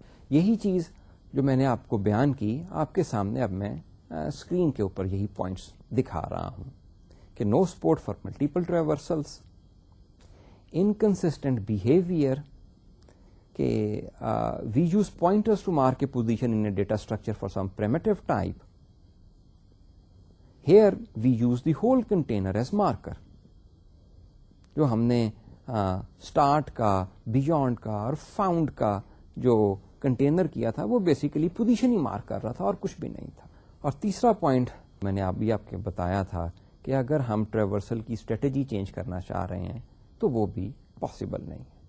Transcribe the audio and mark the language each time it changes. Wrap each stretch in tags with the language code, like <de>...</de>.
<ur>یہی چیز جو میں نے آپ کو بیان کی, آپ کے سامنے اب میں اسکرین کے اوپر یہی پوائنٹس دکھا رہا ہوں کہ</ur> <en>no support for multiple traversals, inconsistent behaviour,</en> <ur>کہ</ur> <en>We use pointers to mark a position in a data structure for some primitive type. Here we use the whole container as marker.</en> <ur>جو ہم نے اسٹارٹ کا, بیونڈ کا اور فاؤنڈ کا جو container کیا تھا وہ بیسیکلی پوزیشن ہی مارک کر رہا تھا اور کچھ بھی نہیں تھا. اور تیسرا پوائنٹ میں نے ابھی آپ کو بتایا تھا کہ اگر ہم ٹریورسل کی اسٹریٹجی چینج کرنا چاہ رہے ہیں تو وہ بھی پاسبل نہیں.</ur>